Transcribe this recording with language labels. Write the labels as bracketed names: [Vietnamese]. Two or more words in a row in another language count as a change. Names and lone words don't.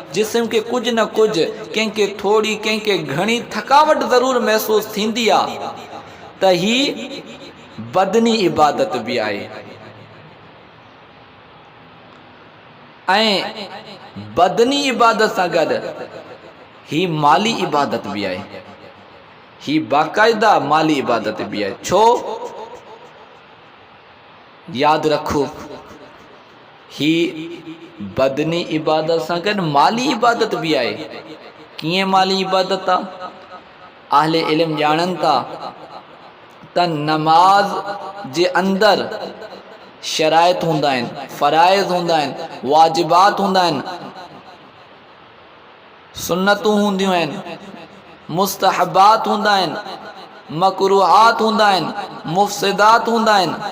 [Sindhi] जिस्म खे कुझु न कुझु, कंहिंखे थोरी कंहिंखे घणी थकावट ज़रूरु महसूस थींदी आहे, त ही बदनी इबादत बि आहे। ऐं बदनी इबादत सां गॾु ही माली इबादत [Urdu] بھی ہے, [Sindhi] ही बाकायदा माली इबादत [Urdu] بھی ہے. [Sindhi] छो? याद रखो, ही बदनी इबादत सां गॾु माली इबादत [Urdu] بھی ہے. [Sindhi] कीअं माली इबादत आहे? अहले इल्म ॼाणनि था त नमाज जे अंदर शराइत हूंदा आहिनि, फ़राइज़ हूंदा आहिनि, वाजिबात हूंदा आहिनि, सुन्नतूं हूंदियूं आहिनि, मुस्तहबात हूंदा आहिनि, मकरूहात हूंदा आहिनि, मुफ़सिदात हूंदा आहिनि।